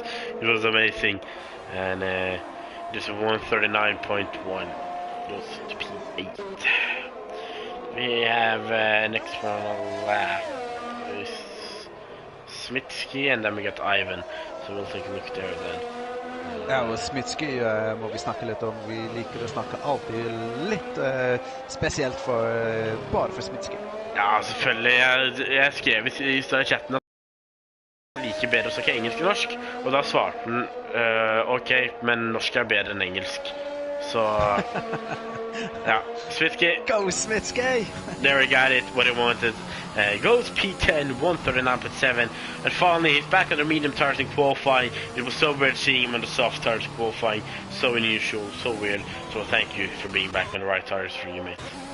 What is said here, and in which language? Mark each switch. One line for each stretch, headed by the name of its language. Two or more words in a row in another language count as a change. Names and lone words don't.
English: It was amazing, and just 139.1 goes to P8. We have next one on the lap is Smitsky, and then we got Ivan, så we'll take a look there then.
Norwegian: Ja, og Smitsky må vi snakke litt om. Vi liker å snakke alltid litt spesielt bare for Smitsky. Ja, selvfølgelig. Jeg skrev i chatten at jeg liker bedre å snakke engelsk og norsk, og da svarte den ok, men norsk er bedre enn engelsk. Så yeah, Smitsky.
English: Go Smitsky! There he got it, what he wanted. Goes P10, 139.7, and finally he's back on the medium tires in qualifying. It was so weird seeing him on the soft tires qualifying, so unusual, so weird. So thank you for being back on the right tires for you, mate.